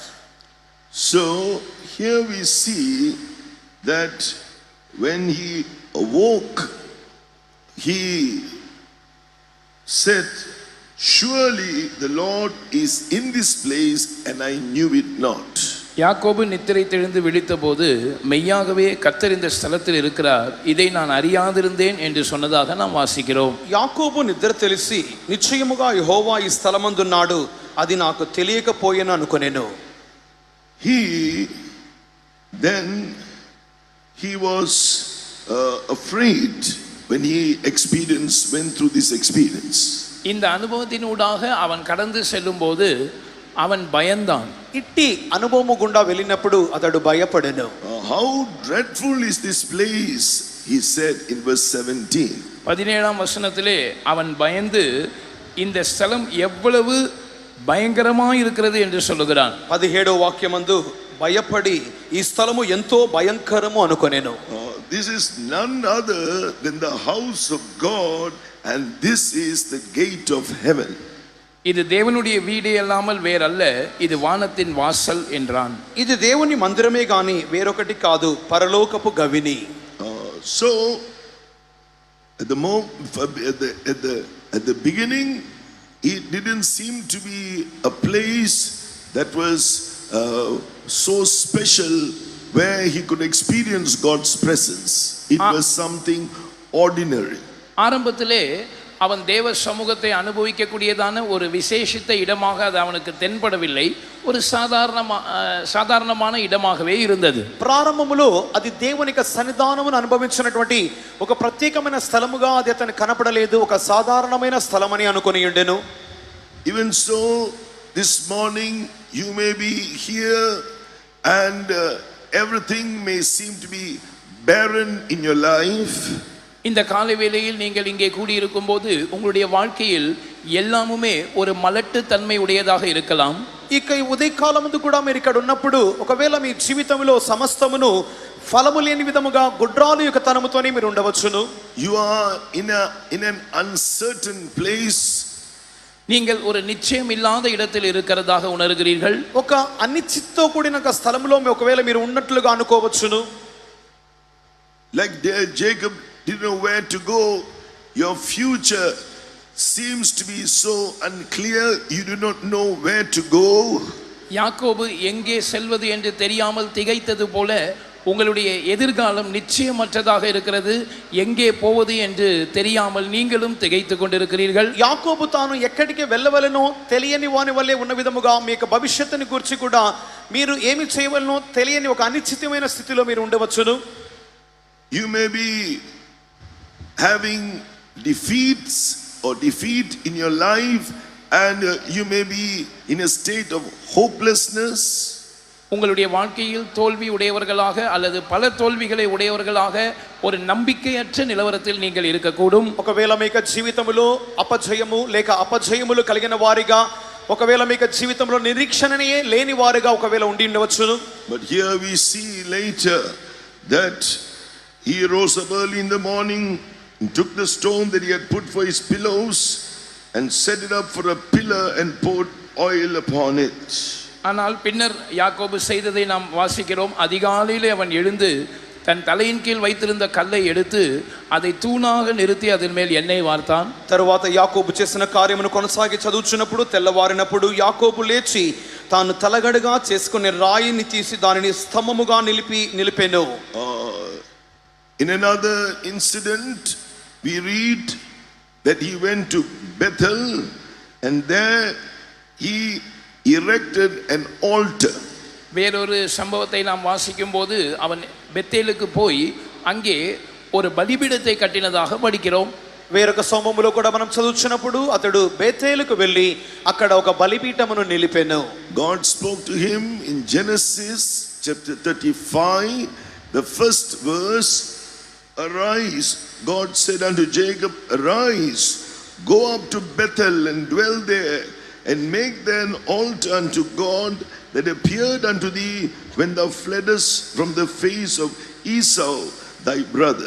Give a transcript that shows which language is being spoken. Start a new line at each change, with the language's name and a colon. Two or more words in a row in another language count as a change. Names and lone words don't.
English: So here we see that when he awoke, he said, Surely the Lord is in this place, and I knew it not.
Tamil: யாக்கோபு நித்திரை தெளிந்து விழித்தபோது மெய்யாகவே கர்த்தர் இந்த ஸ்தலத்தில் இருக்கிறார், இதை நான் அறியாதிருந்தேன் என்று சொன்னதாக நாம் வாசிக்கிறோம்.
Telugu: యాకోబు నిద్ర తెలిసి నిశ్చయముగా యెహోవా ఈ స్థలమందున్నాడు, అది నాకు తెలియకపోయెను అనుకొనెను.
English: He was afraid when he went through this experience.
Tamil: இந்த அனுபவத்தினூடாக அவன் கடந்து செல்லும் போது அவன் பயந்தான்.
Telugu: ఇట్టి అనుభవము గుండా వెళ్ళినప్పుడు అతడు భయపడెను.
English: How dreadful is this place, he said in verse 17.
Tamil: 17ஆம் வசனத்திலே அவன் பயந்து இந்த ஸ்தலம் எவ்வளவு பயங்கரமாய் இருக்கிறது என்று சொல்லுகிறான்.
Telugu: 17వ వాక్యమందు భయపడి ఈ స్థలము ఎంతో భయంకరము అనుకొనెను.
English: This is none other than the house of God, and this is the gate of heaven.
Tamil: இது தேவனுடைய வீடே அல்லாமல் வேறல்ல, இது வானத்தின் வாசல் என்றான்.
Telugu: ఇది దేవుని మందిరమే గాని వేరొకటి కాదు, పరలోకపు గవిని.
English: So at the beginning it didn't seem to be a place that was so special where he could experience God's presence. It was something ordinary.
Tamil: ஆரம்பத்திலே அவன் தேவ சமூகத்தை அனுபவிக்கக்கூடியதான ஒரு விசேஷித்த இடமாக அது அவனுக்கு தென்படவில்லை, ஒரு சாதாரணமான இடமாகவே இருந்தது.
Telugu: ప్రారంభములో అది దేవుని యొక్క సన్నిధానమును అనుభవించినటువంటి ఒక ప్రత్యేకమైన స్థలముగా అది అతనికి కనపడలేదు, ఒక సాధారణమైన స్థలమని అనుకొని ఉండెను.
English: Even so, this morning you may be here and everything may seem to be barren in your life.
Tamil: இந்த காலை வேளையில் நீங்கள் இங்கே கூடியிருக்கும் போது உங்களுடைய வாழ்க்கையில் எல்லாமுமே ஒரு மலட்டு தன்மை உடையதாக இருக்கலாம்.
Telugu: ఇక ఈ ఉదయకాలమందు కూడా మీరు ఇక్కడ ఉన్నప్పుడు ఒకవేళ మీ జీవితంలో సమస్తమును ఫలము లేని విధముగా గుడ్రాలు యొక్క తనముతోనే మీరు ఉండవచ్చును.
English: You are in an uncertain place.
Tamil: நீங்கள் ஒரு நிச்சயம் இல்லாத இடத்தில் இருக்கிறதாக உணர்கிறீர்கள்.
Telugu: ఒక అనిశ్చితతో కూడిన ఒక స్థలంలో ఒకవేళ మీరు ఉన్నట్లుగా అనుకోవచ్చును.
English: Like Jacob didn't know where to go. Your future seems to be so unclear, you do not know where to go.
Tamil: யாக்கோபு எங்கே செல்வது என்று தெரியாமல் திகைத்தது போல உங்களுடைய எதிர்காலம் நிச்சயமற்றதாக இருக்கிறது, எங்கே போவது என்று தெரியாமல் நீங்களும் திகைத்து கொண்டிருக்கிறீர்கள்.
Telugu: యాకోబు తాను ఎక్కడికి వెళ్ళవలెనో తెలియని వాని వల్లే ఉన్న విధముగా మీ యొక్క భవిష్యత్తుని గురించి కూడా మీరు ఏమి చేయవలనో తెలియని ఒక అనిశ్చితమైన స్థితిలో మీరు ఉండవచ్చును.
English: You may be having defeats or defeat in your life, and you may be in a state of hopelessness.
Tamil: உங்களுடைய வாழ்க்கையில் தோல்வி உடையவர்களாக அல்லது பல தோல்விகளை உடையவர்களாக ஒரு நம்பிக்கையற்ற நிலவரத்தில் நீங்கள் இருக்கக்கூடும்.
Telugu: ఒకవేళ మీకు జీవితంలో అపజయము లేక అపజయములు కలిగిన వారిగా, ఒకవేళ మీకు జీవితంలో నిరీక్షణనే లేని వారిగా ఒకవేళ ఉండి ఉండవచ్చును.
English: But here we see later that he rose up early in the morning and took the stone that he had put for his pillows and set it up for a pillar and poured oil upon it.
Tamil: ஆனால் பின்னர் யாக்கோபு செய்ததை நாம் வாசிக்கிறோம். அதிகாலையிலே அவன் எழுந்து தன் தலையின் கீழ் வைத்திருந்த கல்லை எடுத்து அதை தூணாக நிறுத்தி அதன் மேல் எண்ணெய் వార్తాன்.
Telugu: తరువాత యాకోబు చేసిన కార్యమును కొనసాగి చదువుచున్నప్పుడు తెల్లవారినప్పుడు యాకోబు లేచి తాను తలగడగా చేసుకునే రాయిని తీసి దానిని స్తంభముగా నిలిపెను.
English: In another incident we read that he went to Bethel and there he erected an altar.
Tamil: வேறொரு சம்பவத்தை நாம் வாசிக்கும் போது அவன் பெத்தேலுக்கு போய் அங்கே ஒரு பலிபீடத்தை கட்டினதாக படிக்கிறோம்.
Telugu: వేరొక సంభవములో కూడా మనం చదువుచున్నప్పుడు అతడు బేతేలుకు వెళ్ళి అక్కడ ఒక బలిపీఠమును నిలిపెను.
English: God spoke to him in Genesis chapter 35, the first verse. Arise, God said unto Jacob, arise, go up to Bethel and dwell there, and make there an altar unto God that appeared unto thee when thou fleddest from the face of Esau thy brother.